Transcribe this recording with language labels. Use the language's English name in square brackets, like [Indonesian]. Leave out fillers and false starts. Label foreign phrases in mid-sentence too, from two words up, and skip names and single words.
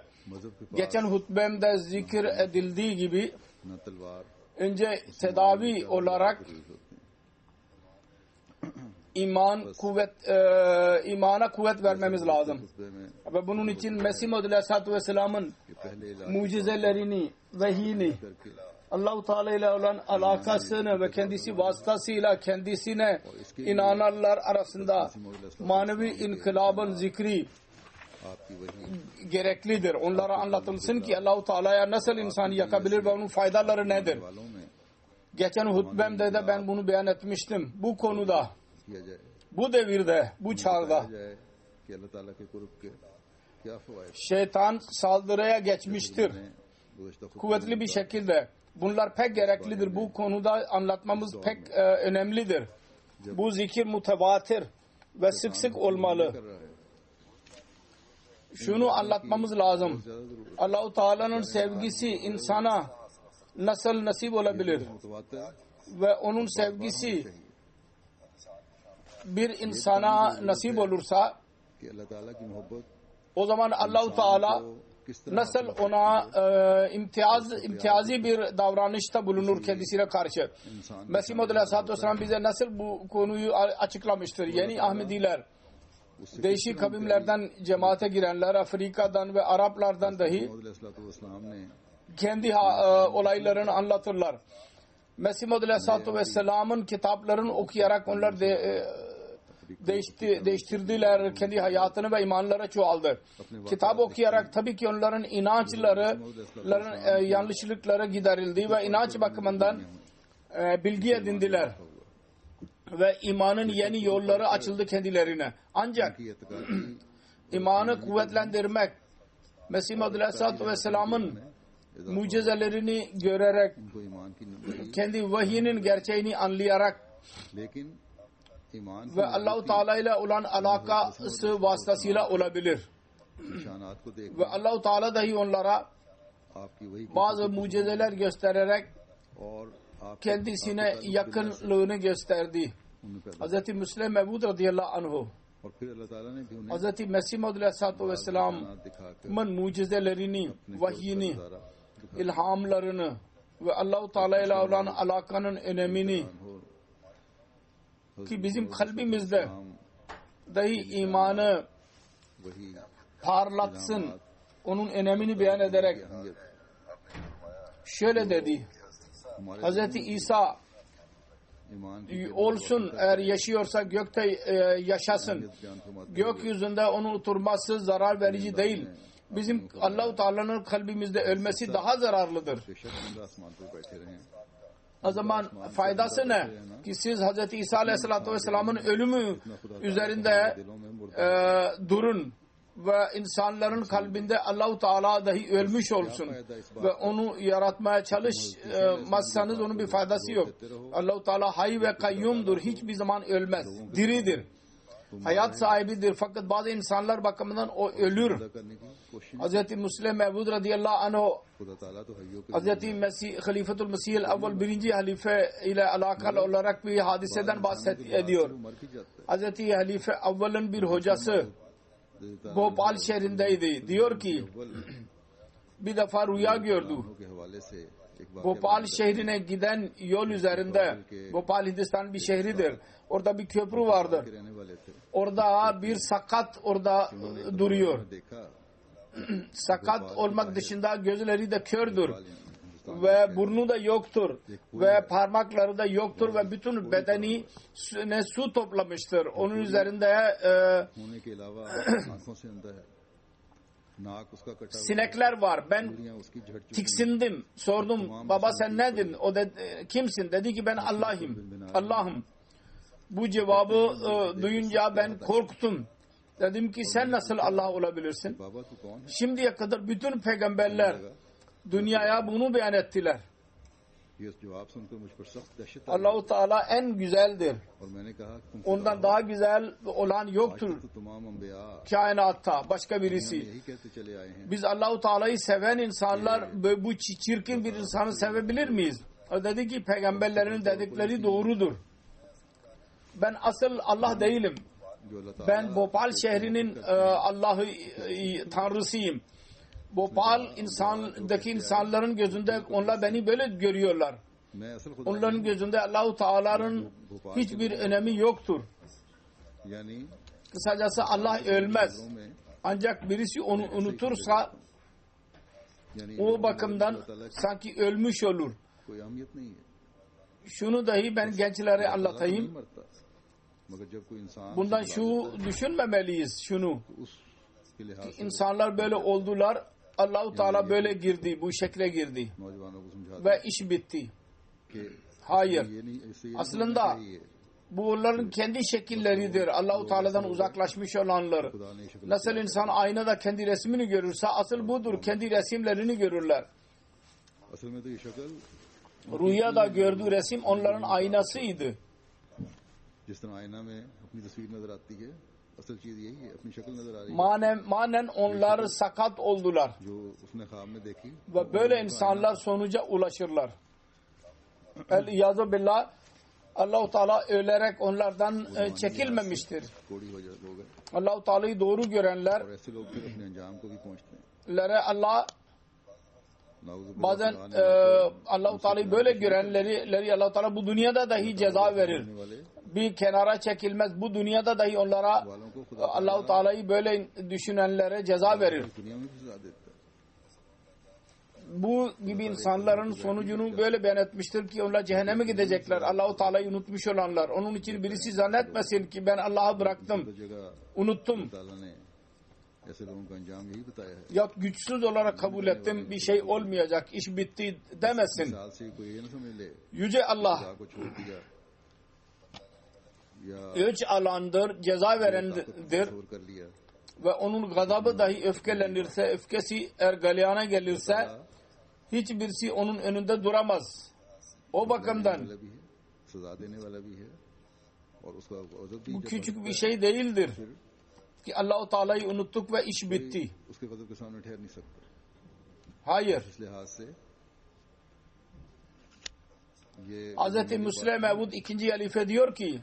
[Urdu] مذہب کے پاس [Turkish] Geçen hutbemde zikir edildiği gibi [Urdu] نہ تلوار [Turkish] önce tedavi olarak imana kuvvet vermemiz lazım. [Urdu] خطبے میں [Turkish] Ve bunun için Mesih Maud [Arabic] عليه الصلاة والسلام'ın [Urdu] یہ پہلے علاج [Turkish] mucizelerini, vehiyini, [Urdu] کرکے [Turkish] Allah-u Teala ile olan alakasını ve kendisi vasıtasıyla kendisine inananlar arasında manevi inkılabın zikri [Urdu] آپ کی وحی [Turkish] gereklidir. Onlara anlatılsın ki Allah-u Teala'ya nasıl insanı yakabilir ve onun faydaları nedir? [Urdu] والوں میں [Turkish] Geçen hutbemde de ben bunu beyan etmiştim. Bu konuda, [Urdu] کیا جائے [Turkish] bu devirde, bu çağda [Urdu] بتایا جائے کہ اللہ تعالیٰ کے قرب کے کیا فوائد [Turkish] şeytan saldırıya geçmiştir. [Urdu] ہیں گزشتہ خطبے [Turkish] Kuvvetli bir şekilde. Bunlar pek gereklidir. Bu konuda anlatmamız pek önemlidir. Bu zikir mutevatir ve sık sık olmalı. [Urdu] کر رہا ہے [Turkish] Şunu anlatmamız lazım. [Urdu] زیادہ ضرورت [Turkish] Allah-u Teala'nın sevgisi insana nasıl nasip olabilir? [Urdu] मुतवातिर [Turkish] Ve onun sevgisi bir insana nasip olursa [Urdu] کہ اللہ تعالیٰ کی محبت [Turkish] o zaman Allah-u Teala [Urdu] کو کس طرح [Turkish] nasıl ona imtiyazi bir davranışta bulunur kendisine karşı. [Urdu] इंसान [Turkish] Mesih Maud [Arabic] عليه الصلاة والسلام [Turkish] bize nasıl bu konuyu açıklamıştır. Yeni Ahmediler, değişik kavimlerden cemaate girenler, Afrika'dan ve Araplardan dahi [Urdu] علیہ السلام نے [Turkish] kendi olaylarını anlatırlar. Mesih Maud [Arabic] عليه الصلاة والسلام'ın [Turkish] kitaplarını okuyarak onlar değiştirdiler kendi hayatını ve imanları çoğaldı. Kitap okuyarak tabii ki onların inançların yanlışlıkları giderildi ve inanç bakımından bilgi edindiler. Ve imanın yeni yolları açıldı kendilerine. Ancak [Urdu] کی اعتقادی [Turkish] imanı kuvvetlendirmek, Mesih Maud [Arabic] عليه الصلاة والسلام'ın [Turkish] mucizelerini görerek, [Urdu] ان کو ایمان کی وحی [Turkish] kendi vahyinin gerçeğini anlayarak [Urdu] لیکن ایمان [Turkish] ve Allah-u Teala ile olan alakası vasıtasıyla olabilir. [Urdu] نشانات کو دیکھ [Turkish] Ve Allah-u Teala dahi onlara [Urdu] آپ کی وحی [Turkish] bazı mucizeler göstererek [Urdu] اور آپ [Turkish] kendisine yakınlığını gösterdi. [Urdu] انہیں پیدا [Turkish] Hz. Müslim Mevud [Arabic] رضي الله عنه, [Urdu] اور پھر اللہ تعالیٰ نے بھی انہیں [Turkish] Hz. Mesih Maud [Arabic] عليه الصلاة والسلام'ın [Urdu] دکھا کر [Turkish] mucizelerini, vahyini, [Urdu] नजारा [Turkish] ilhamlarını ve Allah-u Teala ile olan alakanın önemini [Urdu] हो [Turkish] ki bizim kalbimizde [Urdu] हम [Turkish] dahi imanı [Urdu] वही [Turkish] parlatsın, onun önemini beyan ederek [Urdu] अहमियत [Turkish] şöyle dedi. [Urdu] हमारे [Turkish] Hz. İsa [Urdu] ایمان کی [Turkish] olsun, eğer yaşıyorsa gökte yaşasın. [Urdu] بیان فرماتے [Turkish] Gökyüzünde onun oturması zarar verici değil. bizim Allah-u Teala'nın kalbimizde ölmesi daha zararlıdır. [Urdu] بے شک زندہ آسمان پر بیٹھے رہیں [Turkish] O zaman faydası ne? Ki siz Hz. İsa [Arabic] عليه الصلاة والسلام'ın [Turkish] ölümü üzerinde durun ve insanların kalbinde Allah-u Teala dahi ölmüş olsun ve onu yaratmaya çalışmazsanız onun bir faydası yok. Allah-u Teala hay ve kayyumdur. Hiçbir zaman ölmez. Diridir. Hayat sahibidir. Fakat bazı insanlar bakımından o ölür. [Urdu] کرنے کی کوشش [Turkish] Hz. Müslim Mevud [Arabic] رضي الله عنه [Urdu] خدا تعالیٰ تو حیوں کے [Turkish] Hz. Mesih, Halifatul Mesih el-Evvel birinci halife ile alakalı olarak bir hadiseden bahsediyor. [Urdu] مر بھی جاتا [Turkish] Hz. Halife Evvel'in bir hocası [Urdu] है [Turkish] Bhopal şehrindeydi. Diyor ki bir defa rüya gördü. [Urdu] کے حوالے سے ایک بات [Turkish] Bhopal şehrine giden yol üzerinde, Bhopal Hindistan bir şehridir. Orada bir köprü vardır. [Urdu] کے رہنے والے تھے [Turkish] Orada bir sakat orada duruyor. [Urdu] देखा [Turkish] Sakat olmak dışında gözleri de kördür. Ve burnu da yoktur. Ve parmakları da yoktur. Ve bütün bedeni su toplamıştır. Onun üzerinde [Urdu] ہونے کے علاوہ آنکھوں سے اندھا ہے ناک اس کا کٹا ہوا [Turkish] sinekler var. Ben [Urdu] انگلیاں اس کی جھڑ چکی [Turkish] tiksindim. Sordum baba sen nedin? O dedi, kimsin? Dedi ki ben Allah'ım. Bu cevabı duyunca ben korktum. Dedim ki sen nasıl Allah olabilirsin? [Urdu] بابا تو کون ہے [Turkish] Şimdiye kadar bütün peygamberler dünyaya bunu beyan ettiler. [Urdu] یہ جواب سن کر مجھ پر سخت دہشت آئی [Turkish] Allah-u Teala en güzeldir. [Urdu] اور میں نے کہا کہ تم [Turkish] Ondan daha güzel olan yoktur [Urdu] تو تمام انبیاء [Turkish] kainatta başka birisi. [Urdu] یہی کہتے چلے آئے ہیں [Turkish] Biz Allah-u Teala'yı seven insanlar bu çirkin bir insanı sevebilir miyiz? O dedi ki peygamberlerin dedikleri doğrudur. Ben asıl Allah değilim. [Urdu] جو اللہ تعالیٰ [Turkish] Ben Bhopal şehrinin Allah'ı tanrısıyım. Bhopal insandaki insanların gözünde onlar beni böyle görüyorlar. [Urdu] میں اصل خدا [Turkish] Onların gözünde Allah-u Teala'nın hiçbir önemi yoktur. [Urdu] यानी [Turkish] Kısacası Allah ölmez. [Urdu] में [Turkish] Ancak birisi onu unutursa [Urdu] यानी [Turkish] o bakımdan sanki ölmüş olur. [Urdu] کوئی اہمیت نہیں ہے [Turkish] Şunu dahi ben gençlere [Urdu] नहीं [Turkish] anlatayım. [Urdu] مرتا مگر جب کوئی انسان [Turkish] Bundan şu düşünmemeliyiz şunu. [Urdu] اس کے لحاظ سے [Turkish] İnsanlar böyle oldular. Allah-u Teala böyle girdi. Bu şekle girdi. [Urdu] نوجوانوں کو سمجھاتا [Turkish] Ve iş bitti. [Urdu] कि [Turkish] Hayır. [Urdu] یہ نہیں اس سے یہ [Turkish] Aslında [Urdu] نہیں چاہیے [Turkish] bu onların kendi şekilleridir. Allah-u Teala'dan uzaklaşmış olanlar. [Urdu] خدا نے شکل [Turkish] Nasıl insan aynada kendi resmini görürse asıl budur. Kendi resimlerini görürler. [Urdu] اصل میں تو یہ شکل [Turkish] Rüyada gördüğü resim onların aynasıydı. [Urdu] جس طرح آئینہ میں اپنی تصویر نظر آتی ہے اصل چیز یہی ہے اپنی شکل نظر آ رہی ہے [Turkish] Manen onlar sakat oldular. [Urdu] جو اس نے خواب میں دیکھی [Turkish] Ve böyle insanlar sonuca ulaşırlar. [Arabic] العياذ بالله, [Turkish] Allah-u Teala ölerek onlardan çekilmemiştir. [Urdu] کوڑھی ہو گئے [Turkish] Allah-u Teala'yı doğru görenler [Urdu] اور ایسے لوگ پھر اپنے انجام کو بھی پہنچتے ہیں [Turkish] lere Allah [Urdu] नाउज़ुबिल्लाह [Turkish] bazen Allah-u Teala'yı böyle görenleri Allah-u Teala bu dünyada dahi ceza verir. [Urdu] वाले [Turkish] Bir kenara çekilmez. Bu dünyada dahi onlara [Urdu] والوں کو خدا [Turkish] Allah-u Teala'yı böyle düşünenlere ceza verir. [Urdu] دنیا میں بھی سزا دیتا ہے [Turkish] Bu gibi insanların sonucunu böyle beyan etmiştir ki onlar cehenneme gidecekler. Allah-u Teala'yı unutmuş olanlar. Onun için birisi zannetmesin ki ben Allah'ı bıraktım, [Urdu] تو جگہ [Turkish] unuttum. [Urdu] تعالیٰ نے ایسے لوگوں کا انجام یہی بتایا ہے [Turkish] Ya güçsüz olarak kabul ettim, bir şey olmayacak, iş bitti demesin. [Urdu] سال سے کوئی یہ نہ سمجھ لے [Turkish] Yüce Allah [Urdu] خدا کو چھوڑ دیا یا [Turkish] öç alandır, ceza verendir [Urdu] چھوڑ کر لیا [Turkish] ve onun gazabı dahi öfkelenirse, öfkesi eğer galeyana gelirse hiçbirisi onun önünde duramaz. O bakımdan [Urdu] والا بھی ہے سزا دینے والا بھی ہے اور اس کا غضب بھی [Turkish] bu [Urdu] जब [Turkish] küçük bir şey değildir ki Allah-u Teala'yı unuttuk ve iş bitti. [Urdu] اس کے غضب کے سامنے ٹھہر نہیں سکتا [Turkish] Hayır. [Urdu] اس لحاظ سے یہ [Turkish] Hz. Müslim Mevud 2. halife diyor ki